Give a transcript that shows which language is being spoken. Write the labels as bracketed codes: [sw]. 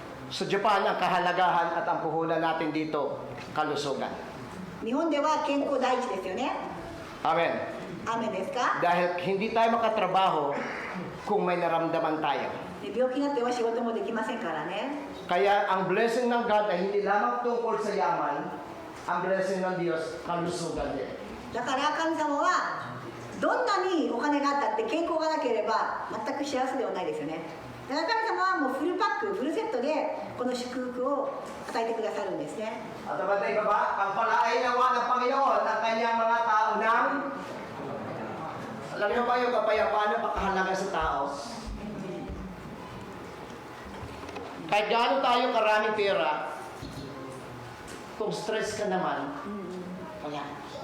[tl] Sa Japan, ang kahalagahan at ang puhunan natin dito, kalusugan. [ja] 日本では健康第一ですよね。 Amen. 雨ですか？ [tl] Dahil hindi tayo makatrabaho kung may naramdaman tayo. [ja] で病気になっては仕事もできませんからね。 [tl] Kaya ang blessing ng God ay hindi lamang tungkol sa yaman, ang blessing ng Diyos, kalusugan din. [ja] だから神様はどんなにお金があったって健康がなければ全く幸せではないですよね。だから神様はもうフルパック、フルセットでこの祝福を与えてくださるんですね。 [tl] At nabatay ba ba? Pagpalain nawa ng Panginoon ang kanyang mga tao ng... Alam niyo ba yung kapayapaan na pakahalaga sa tao? Kahit gaano tayo karaming pera, kung stress ka naman, wala.